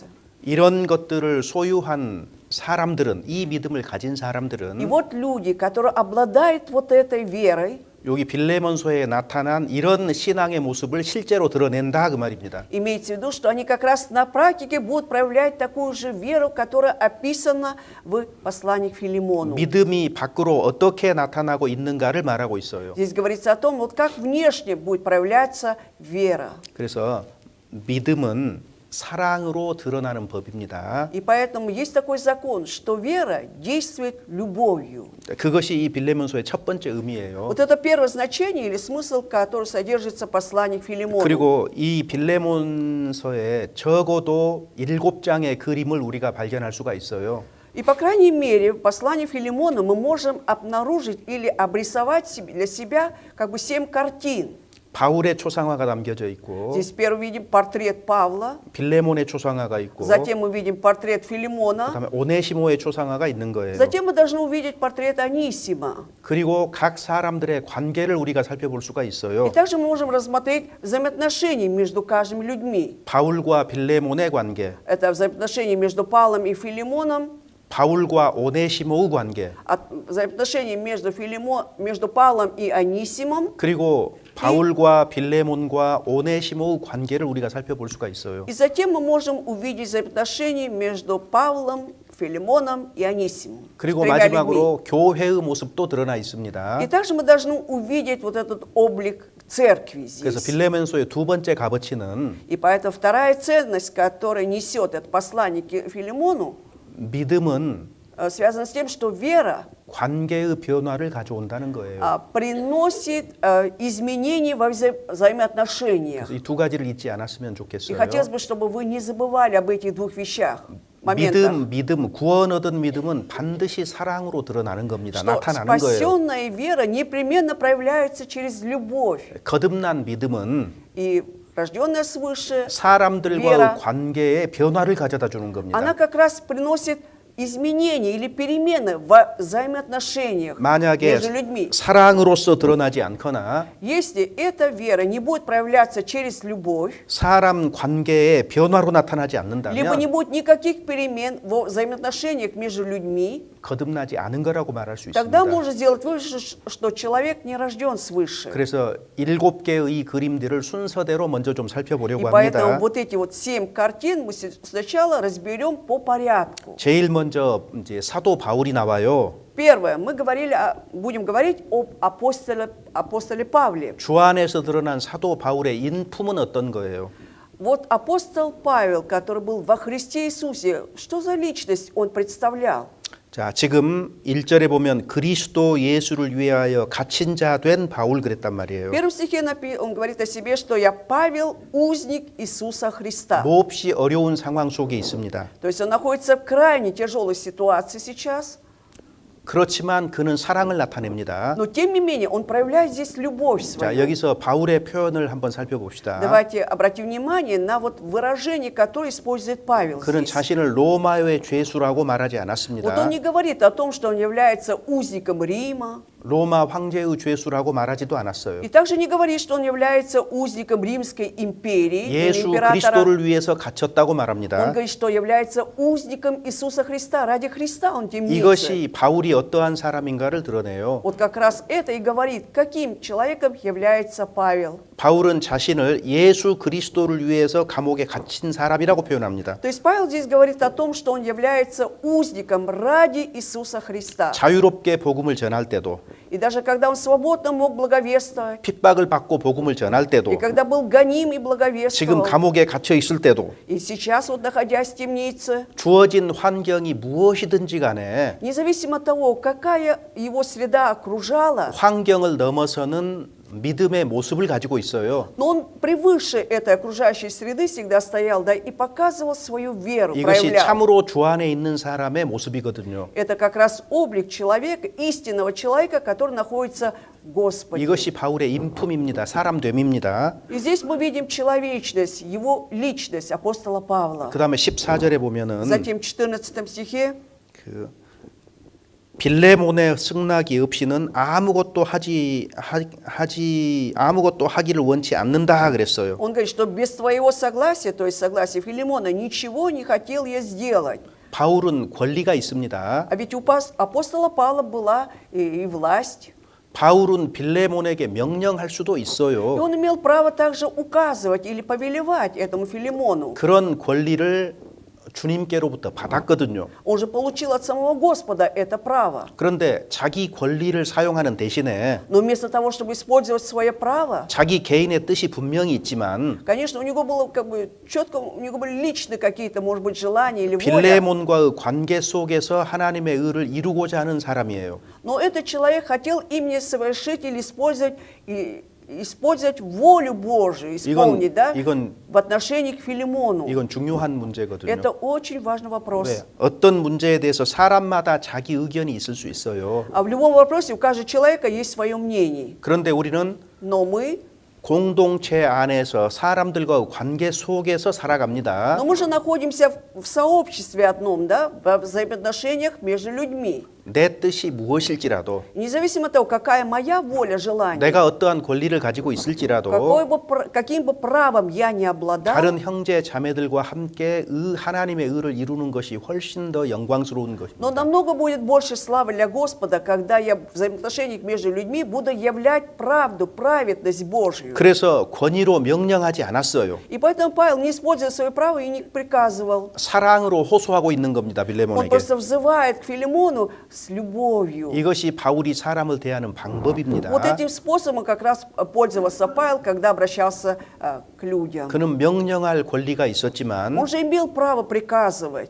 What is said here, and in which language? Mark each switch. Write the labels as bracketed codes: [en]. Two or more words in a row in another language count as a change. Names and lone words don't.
[ko] 이런 것들을 소유한 사람들은, 이 믿음을 가진 [ru] И [ko] 사람들은 [ru] вот люди, которые обладают вот этой верой, [ko] 여기 빌레몬서에 나타난 이런 신앙의 모습을 실제로 드러낸다 그 말입니다. [ru] имеется в виду, что они как раз на практике будут проявлять такую же веру, которая описана в послании к Филимону. [ko] 믿음이 밖으로 어떻게 나타나고 있는가를 말하고 있어요. [ru] Здесь говорится о том, вот как внешне будет проявляться вера. [ko] 그래서 믿음은 사랑으로 드러나는 법입니다. [ru] И поэтому есть такой закон, что вера действует любовью. [ko] 그것이 이 빌레몬서의 첫 번째 의미예요. [ru] Вот это первое значение или смысл, который содержится в послании к Филимону. [ko] 그리고 이 빌레몬서에 적어도 7장의 그림을 우리가 발견할 수가 있어요. [ru] И, по крайней мере, в послании Филимону мы можем обнаружить или обрисовать для себя как бы 7 картин. [ko] 바울의 초상화가 담겨져 있고 [ru] Здесь первым видим портрет Павла, [ko] 빌레몬의 초상화가 있고 [ru] затем мы видим портрет Филимона, [ko] 그다음에 오네시모의 초상화가 있는 거예요. [ru] затем мы должны увидеть портрет Анисима. [ko] 그리고 각 사람들의 관계를 우리가 살펴볼 수가 [ru] И [ko] 있어요. [ru] также мы можем рассмотреть взаимоотношения между каждыми людьми. [ko] 바울과 빌레몬의 관계, [ru] Это взаимоотношения между Павлом и Филимоном, [ko] 바울과 오네시모의 관계, [ru] взаимоотношения между Павлом и Анисимом, [ko] 그리고 바울과 빌레몬과 오네시모의 관계를 우리가 살펴볼 수가 있어요. [ru] и затем мы можем увидеть взаимоотношения между Павлом, Филимоном и Анисимом. [ko] 그리고 [ru] тремя [ko] 마지막으로 교회의 모습도 드러나 있습니다. [ru] людьми. И также мы должны увидеть вот этот облик церкви [ko] 그래서 [ru] здесь. [ko] 빌레몬서의 두 번째 값어치는 [ru] И поэтому вторая ценность, которая несет это послание к Филимону, [ko] 믿음은 [ru] связана с тем, что вера [ko] 관계의 변화를 가져온다는 거예요. [ru] приносит изменения во взаимоотношениях. [ko] 그래서 이 두 가지를 잊지 않았으면 [ru] И [ko] 좋겠어요. [ru] хотелось бы, чтобы вы не забывали об этих двух вещах, моментах. [ko] 믿음, 구원 얻은 믿음은 반드시 사랑으로 드러나는 겁니다. [ru] Что [ko] 나타나는 거예요. [ru] спасенная вера непременно проявляется через любовь. [ko] 거듭난 믿음은 [ru] И рожденная свыше, [ko] 사람들과의 [ru] вера, [ko] 관계에 변화를 가져다 주는 겁니다. [ru] она как раз приносит изменения или перемены в взаимоотношениях [ko] 만약에 [ru] между людьми. [ko] 사랑으로서 드러나지 않거나 [ru] Если эта вера не будет проявляться через любовь, [ko] 사람 관계에 변화로 나타나지 [ru] либо [ko] 않는다면 [ru] не будет никаких перемен в взаимоотношениях между людьми, [ko] 거듭나지 않은 거라고 말할 수 [ru] тогда [ko] 있습니다. [ru] можно сделать вывод, что человек не рожден свыше. [ko] 그래서 7개의 그림들을 순서대로 먼저 좀 [ru] И [ko] 살펴보려고 [ru] поэтому [ko] 합니다. [ru] вот эти вот 7 картин мы сначала разберем по порядку. [ko] 제일 먼저 이제 사도 바울이 나와요. [ru] Первое, мы будем говорить об апостоле Павле. [ko] 주 안에서 드러난 사도 바울의 인품은 어떤 거예요? [ru] Вот апостол Павел, который был во Христе Иисусе, что за личность он представлял? [ko] 자, 지금 1절에 보면 그리스도 예수를 위하여 갇힌 자 된 바울 그랬단 [ru] В [ko] 말이에요. [ru] первом стихе он говорит о себе, что я Павел, узник Иисуса Христа. [ko] 몹시 어려운 상황 속에 있습니다. [ru] То есть он находится в крайне тяжелой ситуации сейчас, [ko] 그렇지만 그는 사랑을 나타냅니다. [ru] но тем не менее он проявляет здесь любовь [ko] 자, [ru] свою. [ko] 여기서 바울의 표현을 한번 살펴봅시다. [ru] Давайте обратим внимание на вот выражение, которое использует Павел [ko] 그는 [ru] здесь. [ko] 자신을 로마의 죄수라고 말하지 [ru] Вот [ko] 않았습니다. [ru] он не говорит о том, что он является узником Рима, [ko] 로마 황제의 죄수라고 말하지도 않았어요. [ru] И также не говорит, что он является узником Римской империи или [ko] 예수 [ru] императора. [ko] 그리스도를 위해서 갇혔다고 [ru] Он [ko] 말합니다. [ru] говорит, что является узником Иисуса Христа. Ради Христа он темнится. [ko] 이것이 바울이 어떠한 사람인가를 드러내요. [ru] Вот как раз это и говорит, каким человеком является Павел. [ko] 바울은 자신을 예수 그리스도를 위해서 감옥에 갇힌 사람이라고 표현합니다. [ru] То есть Павел здесь говорит о том, что он является узником ради Иисуса Христа. [ko] 자유롭게 복음을 전할 때도, [ru] И даже когда он свободно мог благовествовать, [ko] 픽박을 받고 복음을 전할 때도, [ru] и когда был гоним и [ko] 지금 [ru] благовествовал, [ko] 감옥에 갇혀 있을 때도, [ru] и сейчас вот находясь в темнице, [ko] 주어진 환경이 무엇이든지 간에 [ru] независимо от того, какая его среда окружала, [ko] 환경을 넘어서는 믿음의 모습을 가지고 있어요. [ru] но он превыше этой окружающей среды всегда стоял, да, и показывал свою веру, [ko] 이것이 [ru] проявлял. [ko] 참으로 주 안에 있는 사람의 모습이거든요. [ru] Это как раз облик человека, истинного человека, который находится в Господе. [ko] 이것이 바울의 인품입니다. 사람됨입니다. [ru] И здесь мы видим человечность, его личность апостола Павла. [ko] 그 다음에 14절에 보면은 [ru] Затем в 14 стихе [ko] 그 빌레몬의 승낙이 없이는 아무것도 아무것도 하기를 원치 않는다 그랬어요. [ru] он говорит, что без твоего согласия, то есть согласия Филимона, ничего не хотел я сделать. [ko] 바울은 권리가 있습니다. [ru] А ведь у апостола Павла была и власть. [ko] 바울은 빌레몬에게 명령할 수도 [ru] И [ko] 있어요. [ru] он имел право также указывать или повелевать этому Филимону. [ko] 그런 권리를 주님께로부터 받았거든요. [ru] Он же получил от самого Господа это право. [ko] 그런데 자기 권리를 사용하는 대신에 [ru] Но вместо того, чтобы использовать свое право, [ko] 자기 개인의 뜻이 분명히 있지만 [ru] конечно, у него было как бы четко, у него были личные какие-то, может быть, желания или воля. [ko] 빌레몬과의 관계 속에서 하나님의 의를 이루고자 하는 사람이에요. [ru] Но этот человек хотел именно совершить или использовать волю Божию, исполнить, да, [ko] 이건 [ru] в отношении к Филимону. [ko] 이건 중요한 문제거든요. [ru] Это очень важный вопрос. [ko] 왜? 어떤 문제에 대해서 사람마다 자기 의견이 있을 수 있어요. [ru] А в любом вопросе у каждого человека есть свое мнение. [ko] 그런데 우리는 [ru] Но мы [ko] 공동체 안에서 사람들과 관계 속에서 살아갑니다. [ru] Но мы же находимся в сообществе одном, да, во взаимоотношениях между людьми. [ko] 내 뜻이 무엇일지라도 [ru] И независимо от того, какая моя воля, желание, [ko] 내가 어떠한 권리를 가지고 있을지라도 [ru] каким бы правом я не обладал, [ko] 다른 형제 자매들과 함께 하나님의 의를 이루는 것이 훨씬 더 영광스러운 [ru] но [ko] 것입니다. [ru] намного будет больше славы для Господа, когда я в взаимоотношениях между людьми буду являть правду, праведность Божью. [ko] 그래서 권위로 명령하지 않았어요. [ru] И поэтому Павел не используя свое право и не приказывал. [ko] 사랑으로 호소하고 있는 겁니다. [ru] Он [ko] 빌레몬에게. [ru] просто взывает к Филимону с любовью. [ko] 이것이 바울이 사람을 대하는 방법입니다. [ru] Вот этим способом как раз пользовался Павел, когда обращался к людям. [ko] 그는 명령할 권리가 있었지만 [ru] Он же имел право приказывать.